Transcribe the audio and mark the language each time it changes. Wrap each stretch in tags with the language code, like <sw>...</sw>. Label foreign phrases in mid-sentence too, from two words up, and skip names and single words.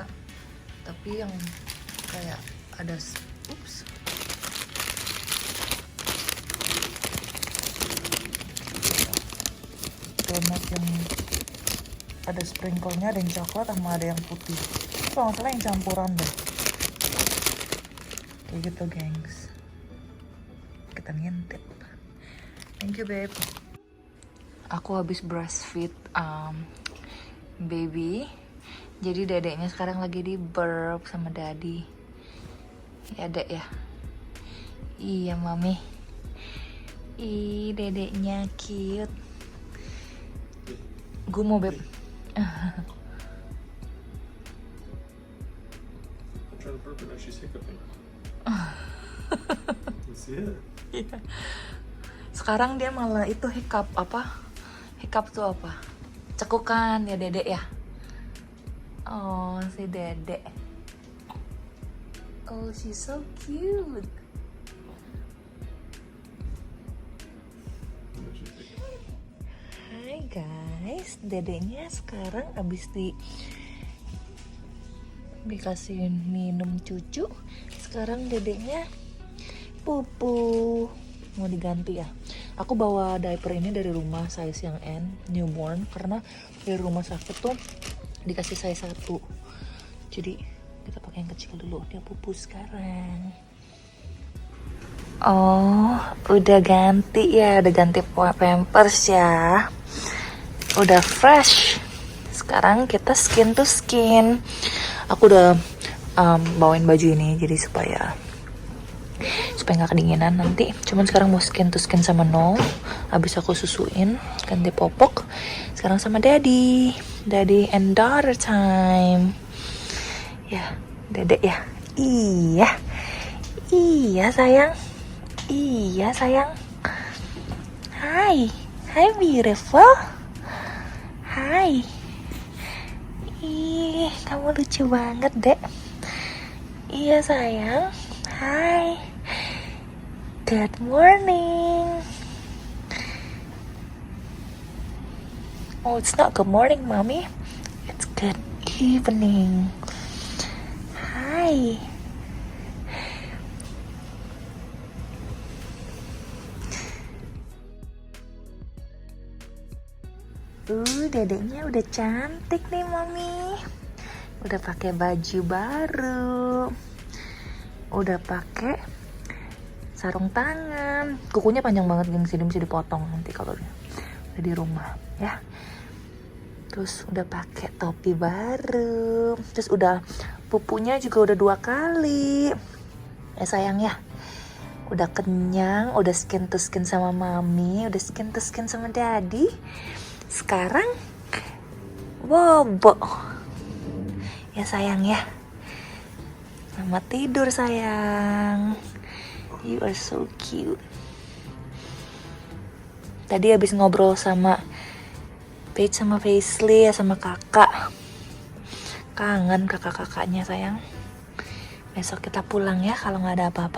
<id>Tapi yang kayak ada donat yang ada sprinkle-nya, ada yang coklat sama ada yang putih. Kalau nggak salah yang campuran deh. Kayak gitu gengs. Kita ngintip.</id> <en>Thank you babe.</en> <id>Aku habis</id> <en>breastfeed baby.</en> <id>Jadi dedeknya sekarang lagi di burp sama daddy. Ya dek ya. Iya mami. Ih dedeknya cute. Gue mau beb.</id> <en>I'm trying to burp and now she's hiccuping. You see it?</en> <id>Iya. Sekarang dia malah itu hiccup apa? Hiccup tuh apa? Cekukan ya dedek ya. Oh si dedek.</id> <en>Oh she's so cute.</en> <id>Hai guys, dedeknya sekarang abis dikasih minum cucu. Sekarang dedeknya pupu, mau diganti ya. Aku bawa diaper ini dari rumah size yang N, newborn, karena dari rumah sakit tuh dikasih size 1. Jadi kita pakai yang kecil dulu. Dia pupu sekarang. Oh, udah ganti ya, udah ganti pampers ya. Udah fresh. Sekarang kita</id> <en>skin to skin.</en> <id>Aku udah bawain baju ini jadi supaya nggak kedinginan nanti. Cuman sekarang mau</id> <en>skin to skin</en> <id>sama No. Abis aku susuin, ganti popok. Sekarang sama</id> <en>daddy and daughter time.</en> <id>Ya, dedek ya. Iya sayang. Iya sayang. Hi.</id> <en>Hi beautiful. Hi.</en> <id>Ih, kamu lucu banget, Dek. Iya, sayang.</id> <en>Hi. Good morning. Oh, it's not good morning, Mommy. It's good evening. Hi.</en> <id>Dedeknya udah cantik nih, Mami. Udah pakai baju baru. Udah pakai sarung tangan. Kukunya panjang banget, gengsi. Dia mesti dipotong nanti kalau udah di rumah, ya. Terus udah pakai topi baru. Terus udah pupunya juga udah 2 kali. Sayang ya. Udah kenyang, udah</id> <en>skin to skin</en> <id>sama Mami, udah</id> <en>skin to skin</en> <id>sama Daddy. Sekarang bobo. Ya sayang ya. Selamat tidur sayang.</id> <en>You are so cute.</en> <id>Tadi habis ngobrol sama Paige sama Paisley ya, sama kakak. Kangen kakak-kakaknya sayang. Besok kita pulang ya kalau nggak ada apa-apa.</id>